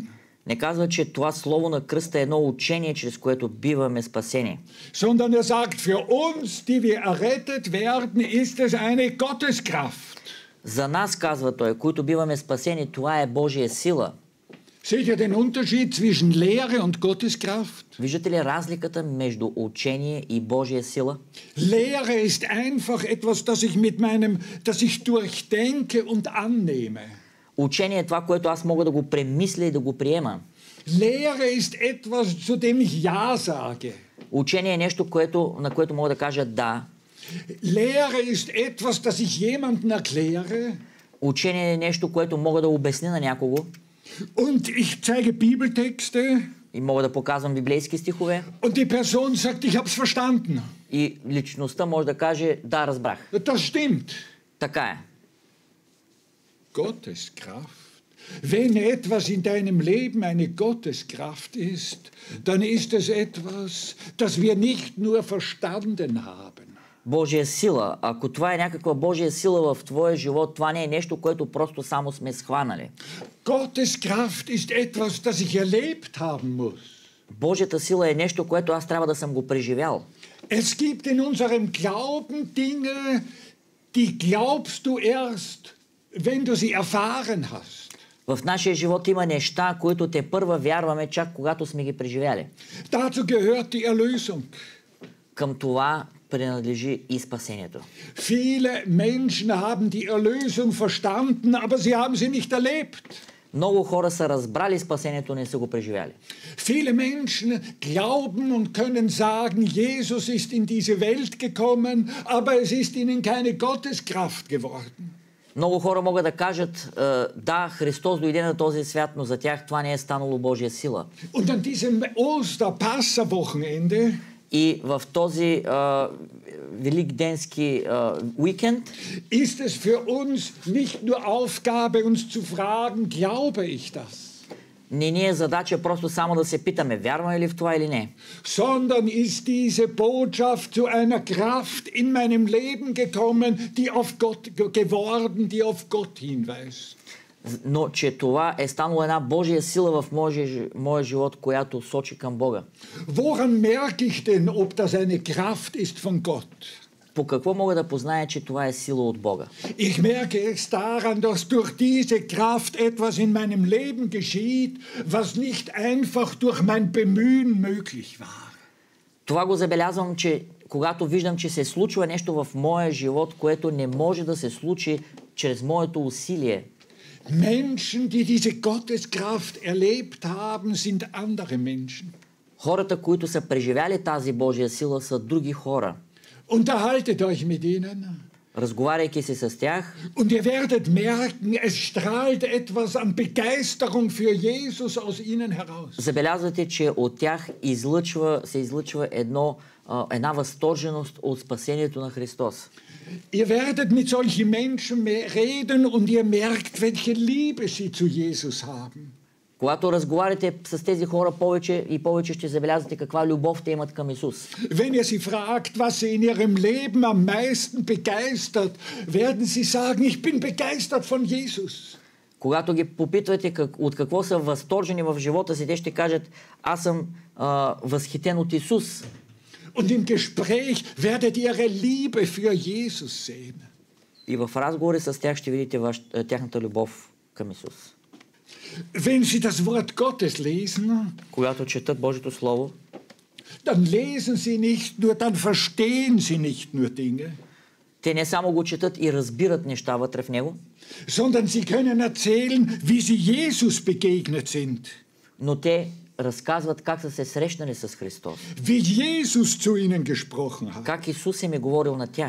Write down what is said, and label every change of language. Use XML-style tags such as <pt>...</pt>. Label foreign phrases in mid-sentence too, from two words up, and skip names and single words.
<bg>не казва, че това слово на кръста е едно учение, чрез което биваме спасени.</bg> <de>Sondern sagt, für uns, die wir errettet werden, ist es eine Gotteskraft.</de> <bg>За нас, казва той, които биваме спасени, това е Божия сила.</bg> <de>Seht ihr den Unterschied zwischen Lehre und Gotteskraft?</de> <bg>Виждате ли разликата между учение и Божия сила?</bg> <de>Lehre ist einfach etwas, das ich durchdenke und annehme.</de> <bg>Учение е това, което аз мога да го премисля и да го приема.</bg> <de>Lehre ist etwas, zu dem ich Ja sage.</de> <bg>Учение е нещо, на което мога да кажа да.</bg> <de>Lehre ist etwas, das ich jemandem erkläre.</de> <bg>Учение е нещо, което мога да обясня на някого.</bg> <de>Und ich zeige Bibeltexte.</de> <bg>И мога да показвам библейски стихове.</bg> <de>Und die Person sagt, ich hab's verstanden.</de> <bg>И личността може да каже, да, разбрах.</bg> <de>Das stimmt.</de> <bg>Така е.</bg> <de>Gotteskraft. Wenn etwas in deinem Leben eine Gotteskraft ist, dann ist es etwas, das wir nicht nur verstanden haben.</de> <bg>Божия сила. Ако това е някаква Божия сила в твоя живот, това не е нещо, което просто само сме схванали.</bg> <de>Gotteskraft ist etwas, das ich erlebt haben muss.</de> <bg>Божията сила е нещо, което аз трябва да съм го преживял.</bg> <de>Es gibt in unserem Glauben Dinge, die glaubst du erst, wenn du sie erfahren hast.</de> <bg>В нашия живот има неща, които те първа вярваме, чак когато сме ги преживяли.</bg> <de>Dazu gehört die Erlösung.</de> <bg>Към това принадлежи и спасението.</bg> <de>Viele Menschen haben die Erlösung verstanden, aber sie haben sie nicht erlebt.</de> <bg>Много хора са разбрали спасението, не са го преживяли.</bg> <de>Viele Menschen glauben und können sagen, Jesus ist in diese Welt gekommen, aber es ist ihnen keine Gotteskraft geworden.</de> <bg>Много хора могат да кажат, да, Христос дойде на този свят, но за тях това не е станало Божия сила.</bg> <de>Und an diesem Oster-Passa-Wochenende</de> <bg>И в този великденски уикенд</bg> <de>ist es für uns nicht nur Aufgabe, uns zu fragen, glaube ich das?</de> <bg>не ни е задача просто само да се питаме, вярваме ли в това или не.</bg> <de>Sondern ist diese Botschaft zu einer Kraft in meinem Leben gekommen, die auf Gott hinweist.</de> <bg>Но че това е станало една Божия сила в моя живот, която сочи към Бога.</bg> <de>Woran merke ich denn, ob das eine Kraft ist von Gott?</de> <bg>По какво мога да позная, че това е сила от Бога?</bg> <de>Ich merke es daran, dass durch diese Kraft etwas in meinem Leben geschieht, was nicht einfach durch mein Bemühen möglich war.</de> <bg>Това го забелязвам, че когато виждам, че се случва нещо в моя живот, което не може да се случи чрез моето усилие.</bg> <de>Menschen, die diese Gotteskraft erlebt haben, sind andere Menschen.</de> <bg>Хората, които са преживяли тази Божия сила, са други хора.</bg> <de>Unterhaltet euch mit ihnen.</de> <bg>разговаряйки се с тях,</bg> <de>Und ihr werdet merken, es strahlt etwas an Begeisterung für Jesus aus ihnen heraus.</de> <bg>забелязвате, че от тях се излъчва една възторженост от спасението на Христос.</bg> <de>Ihr werdet mit solchen Menschen reden und ihr merkt, welche Liebe sie zu Jesus haben.</de> <bg>Когато разговаряте с тези хора повече и повече, ще забелязвате каква любов те имат към Исус.</bg> <de>Wenn ihr sie fragt, was sie in ihrem Leben am meisten begeistert, werden sie sagen, ich bin begeistert von Jesus.</de> <bg>Когато ги попитвате от какво са възторжени в живота си, те ще кажат, аз съм възхитен от Исус.</bg> <de>Und im Gespräch werdet ihr ihre Liebe für Jesus sehen.</de> <bg>И в разговори с тях ще видите тяхната любов към Исус.</bg> <de>Wenn Sie das Wort Gottes lesen,</de> <bg>когато четат Божието Слово,</bg> <de>dann lesen Sie nicht nur, dann verstehen Sie nicht nur Dinge,</de> <bg>те не само го четат и разбират неща вътре в него,</bg> <de>sondern Sie können erzählen, wie Sie Jesus begegnet sind.</de> <bg>но те разказват как са се срещнали с Христос.</bg> <de>Wie Jesus zu ihnen gesprochen hat.</de> <bg>Как Исус им е говорил на тях.</bg>